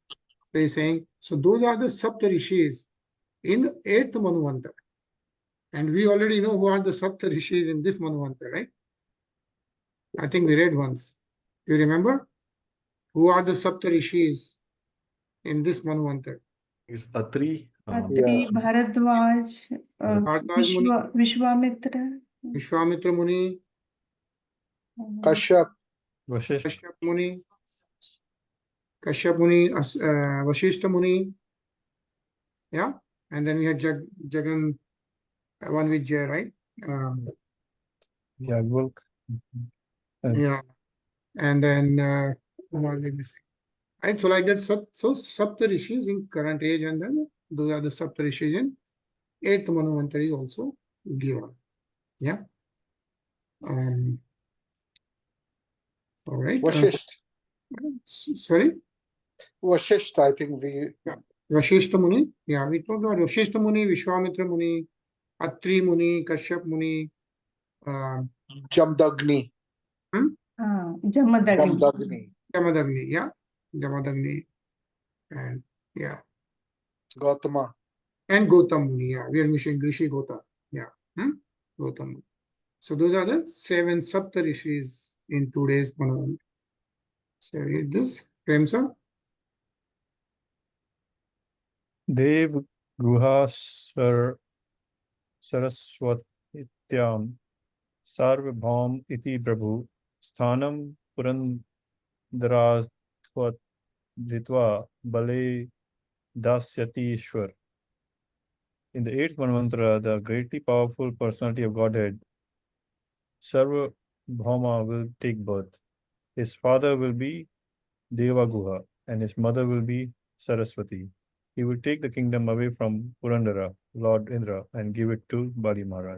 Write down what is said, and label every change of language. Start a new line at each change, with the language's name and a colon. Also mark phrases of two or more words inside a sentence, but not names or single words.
English: So he's saying, so those are the Sapta Rishis in 8th Manvantara. And we already know who are the Sapta Rishis in this Manvantara, right? I think we read once. Do you remember? Who are the Sapta Rishis in this Manvantara? It's Atri. Atri, Bharadwaj, Bharadwaj Muni, Vishwamitra, Vishwamitra Muni, Kashyap. Vashisht. Kashyap Muni, Vashishta Muni. Yeah. And then we had Jagan, one with Jay, right? Yagvak. Yeah. And then, what did we say? Right. So like that, so Sapta Rishis in current age, and then those are the Sapta Rishis in 8th Manvantara is also given. Yeah. All right. Vashisht. Sorry. Vashisht, I think we. Vashishta Muni. Yeah, we talked about Vashishta Muni, Vishwamitra Muni, Atri Muni, Kashyap Muni, Jamdagni. Jamadagni. Jamadagni, yeah. Jamadagni. And yeah. Gautama. And Gautam Muni, yeah. We are missing Rishi Gautam. Yeah. Gautam Muni. So those are the 7 Sapta Rishis in today's Manvantara. So read this. Prem sir.
Sanskrit: Dev Guha Saraswatityam Sarvabhaum Iti Prabhu Sthanam Purandaratvat Dhritva Bale Dasyati Ishwar.
English: In the 8th Manvantara, the greatly powerful personality of Godhead, Sarva Bhauma will take birth. His father will be Devaguha and his mother will be Saraswati. He will take the kingdom away from Purandara, Lord Indra, and give it to Bali Maharaj.